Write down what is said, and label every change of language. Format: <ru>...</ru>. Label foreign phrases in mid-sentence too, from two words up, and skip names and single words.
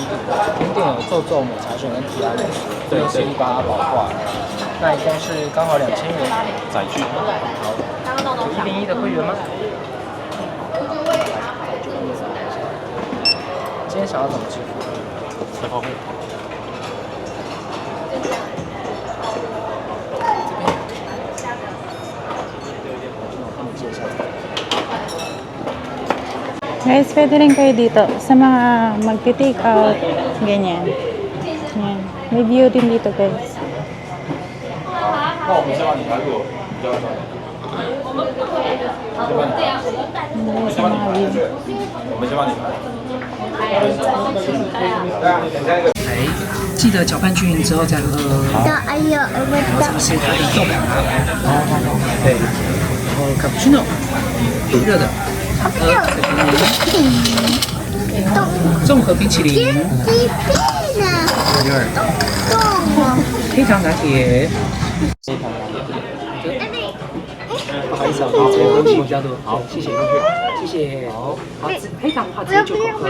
<zh>甜点有皱皱抹茶卷跟提拉米苏，对，是一八宝挂。那一共是刚好2000元。载具。好。101的会员吗？今天想要怎么支付？车后会。</zh> <tl>Guys, pwede rin kayo dito sa mga magti-take out, ganyan. Yan. May view din dito guys.</tl> <zh>那我们先把你拿给我，你叫他。</zh> <tl>Yan sa mga view.</tl> <zh>我们先帮你拿。记得搅拌均匀之后再喝。哎呦，我的。是可以豆芽，对，然后卡布奇诺，热的，综合冰淇淋，黑糖拿铁，不好意思啊，这个东西比较多，好，谢谢，谢谢，好，好，黑糖的话直接就口喝，</zh>